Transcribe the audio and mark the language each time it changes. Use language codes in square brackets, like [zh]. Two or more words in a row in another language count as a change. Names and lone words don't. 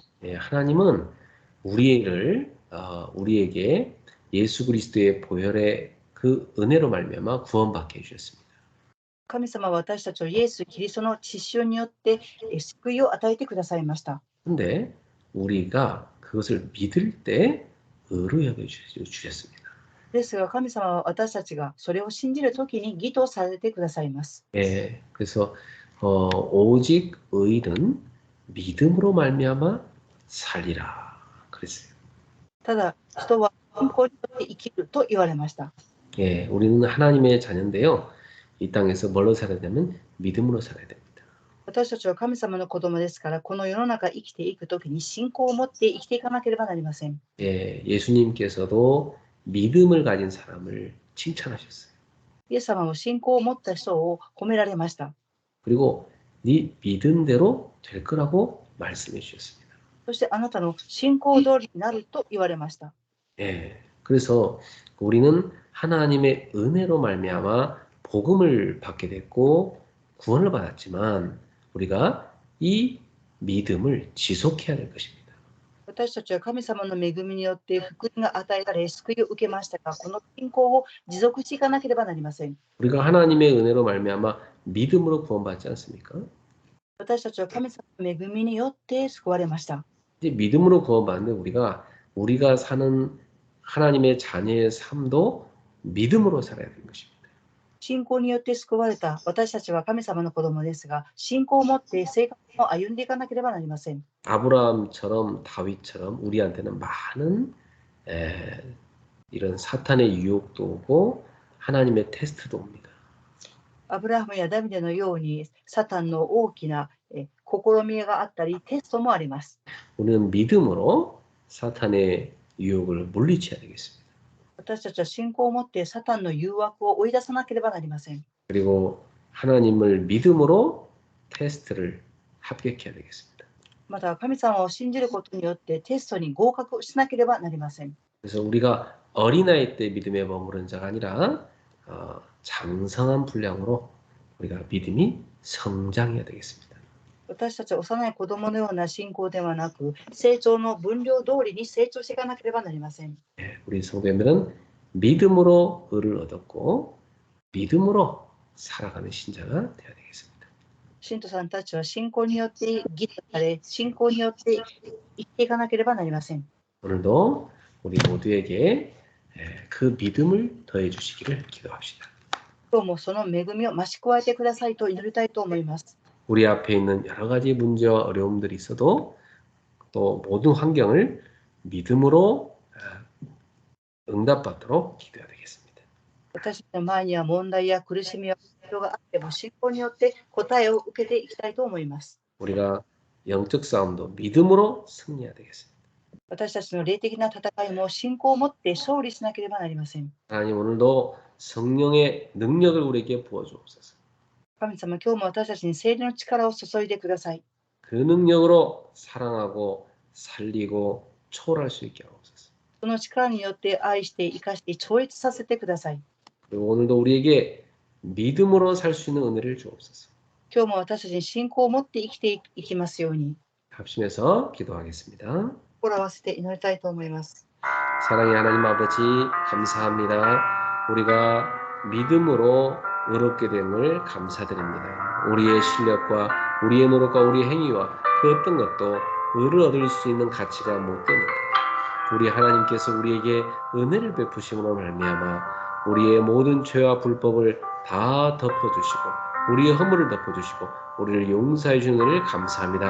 [ko] 예, 하나님은 우리에게 예수 그리스도의 보혈의 그 은혜로 말미암아 구원받게 해주셨습니다. [ja] 神様は私たちをイエス・キリストの血潮によって救いを与えてくださいました。 [ko] 근데 우리가 그것을 믿을 때 의로 여겨주셨습니다. [ja] ですが神様は私たちがそれを信じるときに義とされてくださいます。 [ko] 예, 그래서 오직 의는 믿음으로 말미암아 살리라 그랬어요. [ja] ただ人は信仰によって生きると言われました。 [ko] 예, 우리는 하나님의 자녀인데요. 이 땅에서 뭘로 살아야 되면 믿음으로 살아야 됩니다. [ja] 私たちは神様の子供ですから、この世の中生きていくときに信仰を持って生きていかなければなりません。 [ko] 예, 예수님께서도 믿음을 가진 사람을 칭찬하셨어요. [ja] イエス様も信仰を持った人を褒められました。 [ko] 그리고 네 믿음대로 될 거라고 말씀해 주셨습니다. [ja] そしてあなたの信仰通りになると言われました。 [ko] 예, 그래서 우리는 하나님의 은혜로 말미암아 복음을 받게 됐고 구원을 받았지만 우리가 이 믿음을 지속해야 될 것입니다. [ja] 私たちは神様の恵みによって福音が与えられ救いを受けましたが、この信仰を持続していかなければなりません。 [ko] 우리가 하나님의 은혜로 말미암아 믿음으로 구원받지 않습니까? [ja] 私たちは神様の恵みによって救われました。 [ko] 이제 믿음으로 구원받는데 우리가 사는 하나님의 자녀의 삶도 믿음으로 살아야 되는 것입니다. [ja] 信仰によって救われた私たちは神様の子供ですが、信仰を持って生活を歩んでいかなければなりません。 [ko] 아브라함처럼 다윗처럼 우리한테는 많은 이런 사탄의 유혹도 오고 하나님의 테스트도 옵니다. [ja] アブラハムやダビデのようにサタンの大きな試みがあったり、テストもあります。 [ko] 우리는 믿음으로 사탄의 유혹을 물리쳐야 되겠습니다. [ja] 私たちは信仰を持ってサタンの誘惑を追い出さなければなりません。 [ko] 그리고 하나님을 믿음으로 테스트를 합격해야 되겠습니다. [ja] また神様を信じることによってテストに合格しなければなりません。 [ko] 그래서 우리가 어린아이 때 믿음에 머무른 자가 아니라 장성한 분량으로 우리가 믿음이 성장해야 되겠습니다. [ja] 私たちは幼い子供のような信仰ではなく、成長の分量通りに成長していかなければなりません。 [ko] 우리 성도님들은 믿음으로 의를 얻었고 믿음으로 살아가는 신자가 되어야 되겠습니다. [ja] 信徒さんたちは信仰によって義とされ、信仰によって生きていかなければなりません。 [ko] 오늘도 우리 모두에게 그 믿음을 더해 주시기를 기도합시다. [ja] 今日もその恵みを増し加えてくださいと祈りたいと思います。 [ko] 우리 앞에 있는 여러 가지 문제와 어려움들이 있어도 또 모든 환경을 믿음으로 응답받도록 기도해야 되겠습니다. [ja] 私の前には問題や苦しみや必要があっても信仰によって答えを受けていきたいと思います。 [ko] 우리가 영적 싸움도 믿음으로 승리해야 되겠습니다. [ja] 私たちの霊的な戦いも信仰を持って勝利しなければなりません。 [ko] 하나님 오늘도 성령의 능력을 우리에게 부어주옵소서. [ja] 神様、今日も私たちに聖霊の力を注いでください。 [ko] 그 능력으로 사랑하고 살리고 초월할 수 있게 하옵소서. [ja] その力によって愛して生かして超越させてください。 [ko] 그리고 오늘도 우리에게 믿음으로 살 수 있는 은혜를 주옵소서. [ja] 今日も私たちに信仰を持って生きていきますように、 [ko] 합심해서 기도하겠습니다. [ja] 心を合わせて祈りたいと思います。 [ko] 사랑의 하나님 아버지 감사합니다. 우리가 믿음으로 의롭게 됨을 감사드립니다. 우리의 실력과 우리의 노력과 우리의 행위와 그 어떤 것도 의를 얻을 수 있는 가치가 못 됩니다. 우리 하나님께서 우리에게 은혜를 베푸심으로 말미암아 우리의 모든 죄와 불법을 다 덮어주시고 우리의 허물을 덮어주시고 우리를 용서해 주는 은혜를 감사합니다.